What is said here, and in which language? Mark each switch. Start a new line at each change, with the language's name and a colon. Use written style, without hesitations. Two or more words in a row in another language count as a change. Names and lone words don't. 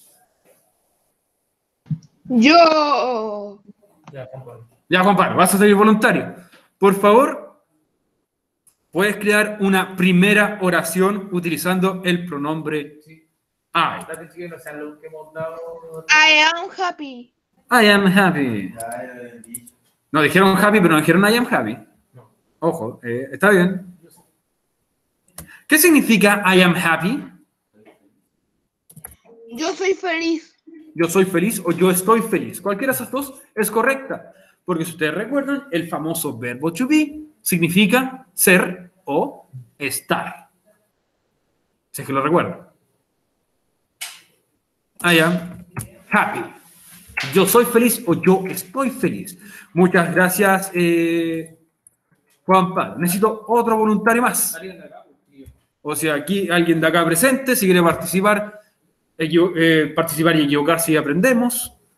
Spanish: Yo. Ya, Juan Pablo. Ya, Juan Pablo, vas a salir voluntario. Por favor, puedes crear una primera oración utilizando el pronombre I. Date, chiquillos, no sean los que hemos dado.
English: I am happy. I am happy.
Spanish: No dijeron happy, pero no dijeron
English: I am happy.
Spanish: Ojo, está bien. ¿Qué significa
English: I am happy?
Spanish: Yo soy feliz. Yo soy feliz o yo estoy feliz. Cualquiera de esas dos es correcta. Porque si ustedes recuerdan, el famoso verbo
English: to be
Spanish: significa ser o estar. Si es que lo recuerdan.
English: I am happy.
Spanish: Yo soy feliz o yo estoy feliz. Muchas gracias, Juan Pablo. Necesito otro voluntario más. O sea, aquí alguien de acá presente, si quiere participar, participar y equivocarse y aprendemos.